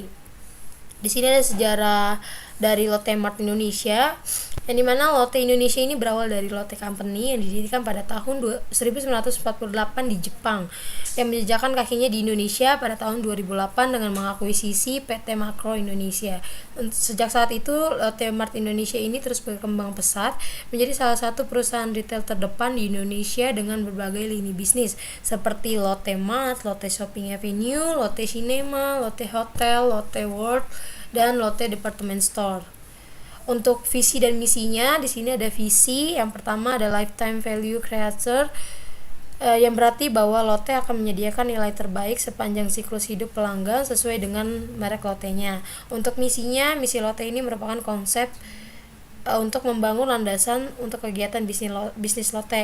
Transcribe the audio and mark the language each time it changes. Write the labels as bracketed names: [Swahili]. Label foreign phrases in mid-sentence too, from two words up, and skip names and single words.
[Indonesian] Di sini ada sejarah dari Lotte Mart Indonesia, yang dimana Lotte Indonesia ini berawal dari Lotte Company yang didirikan pada tahun 1948 di Jepang, yang menjejakkan kakinya di Indonesia pada tahun 2008 dengan mengakuisisi PT Makro Indonesia. Sejak saat itu, Lotte Mart Indonesia ini terus berkembang pesat menjadi salah satu perusahaan retail terdepan di Indonesia dengan berbagai lini bisnis seperti Lotte Mart, Lotte Shopping Avenue, Lotte Cinema, Lotte Hotel, Lotte World, dan Lotte Department Store. Untuk visi dan misinya, di sini ada visi yang pertama ada [English] lifetime value creator, [Indonesian] yang berarti bahwa Lotte akan menyediakan nilai terbaik sepanjang siklus hidup pelanggan sesuai dengan merek Lotte-nya. Untuk misinya, misi Lotte ini merupakan konsep untuk membangun landasan untuk kegiatan bisnis Lotte.